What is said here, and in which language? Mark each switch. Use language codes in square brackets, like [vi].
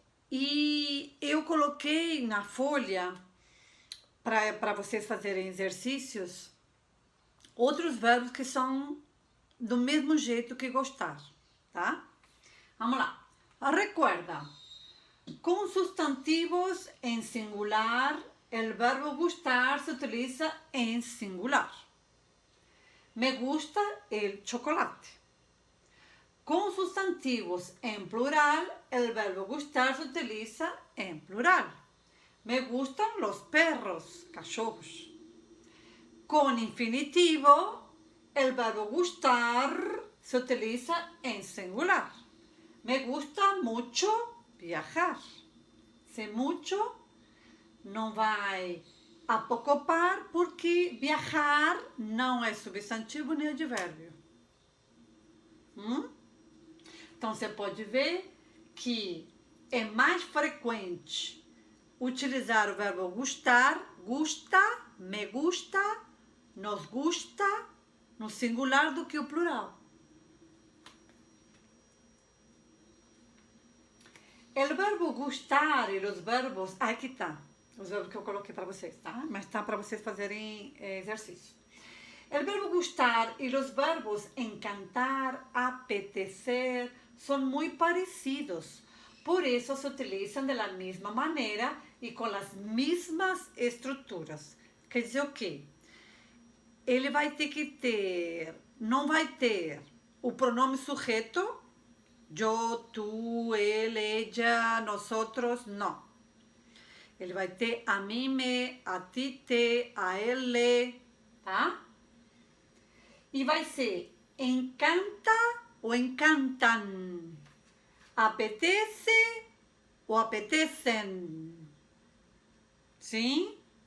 [pt] E eu coloquei na folha, para vocês fazerem exercícios, outros verbos que são do mesmo jeito que gostar, tá? Vamos lá. [es] Recuerda, con sustantivos en singular, el verbo gustar se utiliza en singular. Me gusta el chocolate. Con sustantivos en plural, el verbo gustar se utiliza en plural. Me gustan los perros, cachorros. Con infinitivo, el verbo gustar se utiliza en singular. Me gusta mucho viajar. [pt] Se mucho não vai apocopar porque viajar não é substantivo nem advérbio. Então você pode ver que é mais frequente utilizar o verbo gustar, gusta, [es] me gusta, nos gusta, [pt] no singular do que o plural. O verbo gustar e os verbos... Aqui tá. Os verbos que eu coloquei para vocês, tá? Mas tá para vocês fazerem exercício. O verbo gustar e os verbos encantar, apetecer, são muito parecidos. Por isso se utilizam da mesma maneira e com as mesmas estruturas. Quer dizer o quê? Ele vai ter que ter... Não vai ter o pronome sujeito... [es] Yo, tú, él, ella, nosotros, no. [pt] Ele vai ter a mim, me, a ti, te, a ele, tá? E vai ser encanta ou encantan. Apetece ou apetecem. Sim?